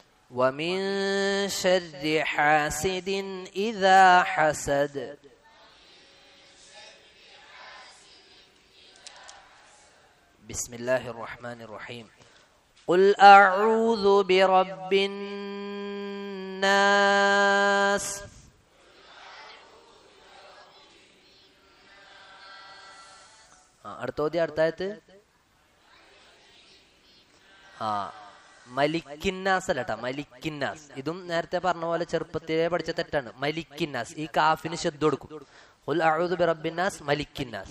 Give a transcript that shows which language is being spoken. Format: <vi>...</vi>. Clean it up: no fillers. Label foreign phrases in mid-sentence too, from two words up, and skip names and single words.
<ar>ومن شر حاسد إذا حسد. بسم الله الرحمن الرحيم. قل أعوذ برب الناس.</ar> <ml>അടുത്തായത് മലിക്കിന്നാസ് അല്ലട്ടാ, മലിക്കിന്നാസ്. ഇതും നേരത്തെ പറഞ്ഞ പോലെ ചെറുപ്പത്തിലേ പഠിച്ച തെറ്റാണ്. മലിക്കിന്നാസ്, ഈ കാഫിന് ശബ്ദം കൊടുക്കും.</ml> <ar>قل أعوذ برب الناس ملك الناس.</ar>